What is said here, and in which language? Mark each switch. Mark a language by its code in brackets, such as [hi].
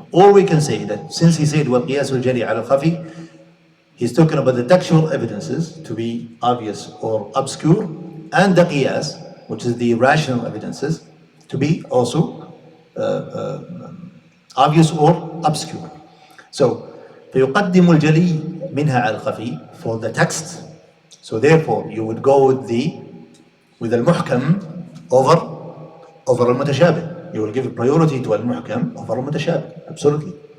[en] Or we can say that since he said, [ar] وَقِيَاسُ الْجَلِي عَلَى الْخَفِي, [en] he's talking about the textual evidences to be obvious or obscure, and the qiyas, which is the rational evidences, to be also obvious or obscure. [ar] So, فيقدم الجلي منها على الخفي [en] for the text. So therefore, you would go with المحكم over المتشابه. You will give priority to المحكم over المتشابه. Absolutely.